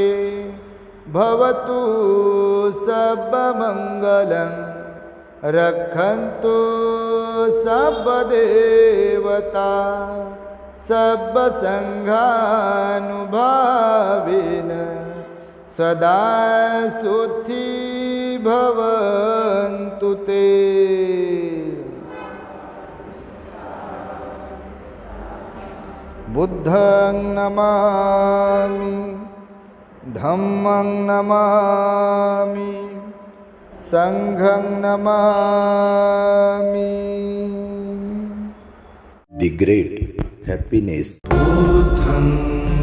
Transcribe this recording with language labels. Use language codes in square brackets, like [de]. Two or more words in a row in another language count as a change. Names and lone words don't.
[pi] भवतु सर्वमंगलं रक्षन्तु सर्वदेवता सर्वसंघानुभावेन सदा सुखी भवन्तु ते. बुद्धं नमामि, धम्मं नमामि, संघं नमामि. [en] The great happiness. [pi] बुद्धं